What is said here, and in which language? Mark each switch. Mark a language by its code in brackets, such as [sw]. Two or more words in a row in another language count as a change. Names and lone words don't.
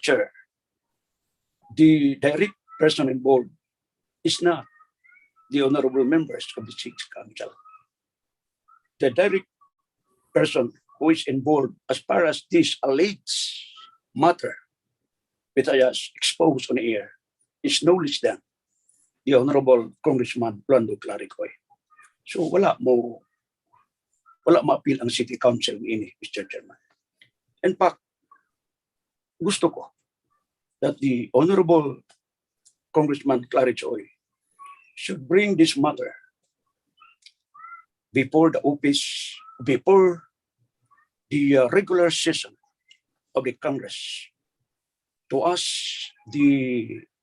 [en] Chair, the direct person involved is not the honorable members of the Sixth Council. The direct person who is involved as far as this alleged matter which I has exposed on air is no less than the Honorable Congressman Rolando Claricoy. [hil] So wala ma-appeal ang City Council ini, [en] Mr. Chairman. In fact, [hil] gusto ko [en] that the Honorable Congressman Claricoy should bring this matter before the office, before the regular session of the Congress to ask the